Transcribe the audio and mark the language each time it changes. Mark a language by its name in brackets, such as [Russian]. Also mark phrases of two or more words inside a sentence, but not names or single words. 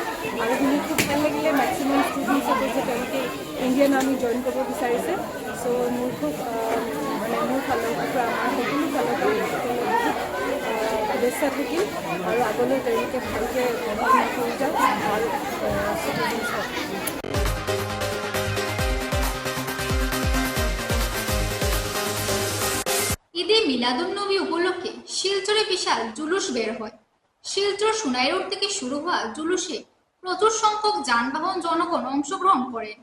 [Assamese] আৰু শুনি খুব ভাল লাগিলে [English] maximum students [Assamese] কৈছে তেওঁলোকে ইণ্ডিয়ান আৰ্মি জইন কৰিব বিচাৰিছে। চ' মোৰ খুব মোৰ ফালৰ পৰা আমাৰ সকলো ফালৰ পৰা শুভেচ্ছা থাকিল, আৰু আগলৈ তেওঁলোকে ভালকৈ পঢ়া শুনা কৰি যাওক, ভাল ষ্টুডেণ্টছ হওক। [Bangla] ঈদে মিলাদুন্নবী উপলক্ষে শিলচরে বিশাল জুলুস বের হয়। শিলচর সোনাই রোড থেকে শুরু হওয়া জুলুসে প্রচুর সংখ্যক যানবাহন জনগণ অংশগ্রহণ করেন।